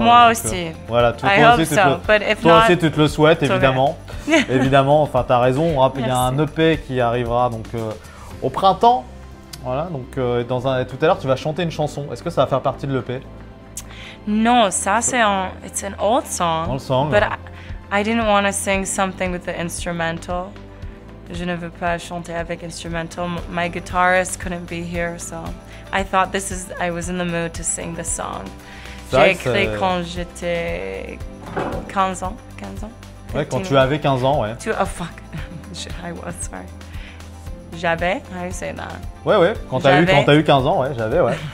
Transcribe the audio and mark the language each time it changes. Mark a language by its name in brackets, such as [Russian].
[French] moi aussi. Voilà, toi aussi tu te le souhaites évidemment. Évidemment, enfin tu as raison. Il y a un EP qui arrivera donc au printemps. Voilà, donc tout à l'heure tu vas chanter une chanson. Est-ce que ça va faire partie de l'EP? Non, ça c'est [English] it's an old song. Old song. But I didn't want to sing something with the instrumental. [French] Je ne veux pas chanter avec instrumental. [English] My guitarist couldn't be here, so I thought I was in the mood to sing this song. [French] J'ai écrit quand j'étais 15 ans. Ouais, quand tu avais 15 ans, ouais. [English] Oh fuck. I was, sorry. J'avais, how do you say that? [French] Ouais, quand t'as eu 15 ans, ouais, j'avais, ouais.